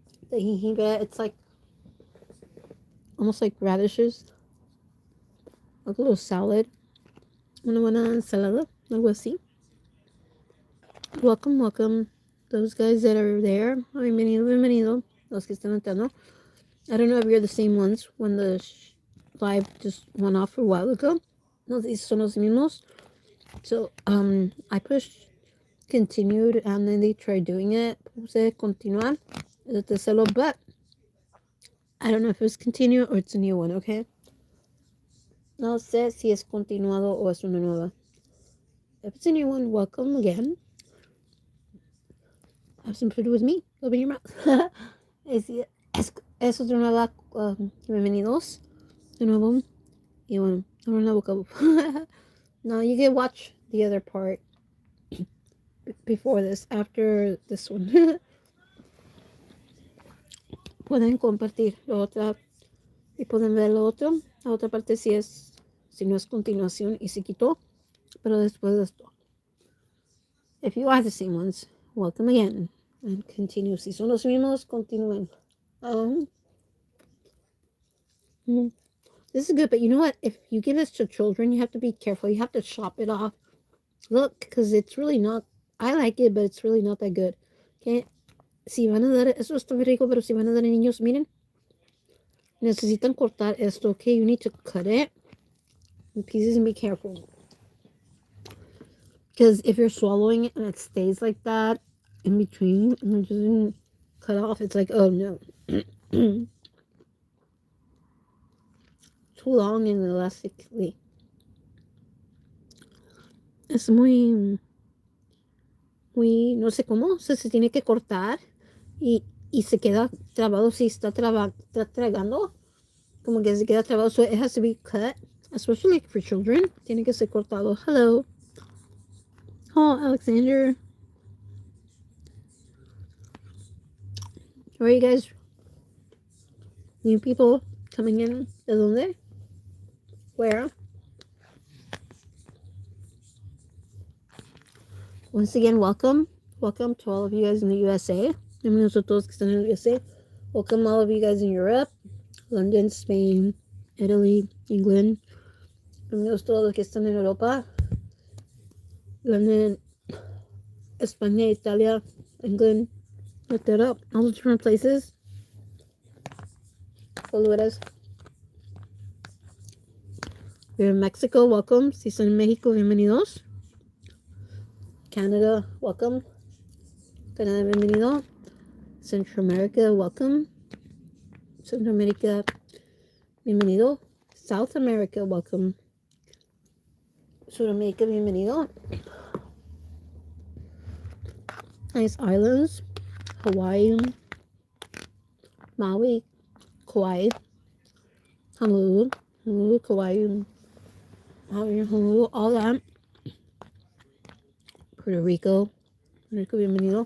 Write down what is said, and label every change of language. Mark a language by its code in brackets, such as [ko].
[en] The hihiga, it's like almost like radishes, like a little salad. [es] Una buena ensalada, algo así. [en] Welcome, welcome. Those guys that are there, [es] bienvenido, bienvenido. Los que están entrando. [en] I don't know if you're the same ones when the live just went off a while ago. No, these [es] son los mismos. [en] So, I pushed continued and then they tried doing it. [es] Puse continuar. [en] But I don't know if it was continue or it's a new one, okay? [es] No sé si es continuado o es una nueva. [en] If it's a new one, welcome again. Have some food with me. Open your mouth. [es] Es otra nueva. Bienvenidos. De nuevo. Y bueno, abro la boca. [en] No, you can watch the other part before this, after this one. [es] Pueden compartir la otra y pueden ver lo otro. La otra parte si no es continuación y se quitó, pero después de esto. [en] If you are the same ones, welcome again and continue. [es] Si son los mismos, continúen. [en] This is good, but you know what? If you give this to children, you have to be careful. You have to chop it off. Look, because it's really not. I like it, but it's really not that good. Okay. [es] Si van a dar, eso está muy rico, pero si van a dar a niños, miren, necesitan cortar esto, okay? [en] You need to cut it in pieces and be careful. Because if you're swallowing it and it stays like that in between and it doesn't cut off, it's like, oh no. Too long and elastically. [es] Es muy, no sé cómo, se tiene que cortar y se queda trabado si está tragando, como que se queda trabado, [en] so it has to be cut, especially for children, [es] tiene que ser cortado. [en] Hello. Oh, Alexander. Where are you guys? New people coming in? [es] ¿De dónde? [en] Where? Once again, welcome. Welcome to all of you guys in the USA. [es] Bienvenidos a todos que están en el USA. [en] Welcome all of you guys in Europe, London, Spain, Italy, England. [es] Bienvenidos todos los que están en Europa, London, España, Italia, England, Inglaterra, [en] all the different places. [es] Saludos. [en] We're in Mexico, welcome. [es] Si están en México, bienvenidos. [en] Canada, welcome. [es] Canada, bienvenido. [en] Central America, welcome. Central America, bienvenido. South America, welcome. Sudamérica, bienvenido. Nice islands, Hawaii, Maui, Kauai, Honolulu, Kauai, Honolulu, all that. [es] Puerto Rico, bienvenido.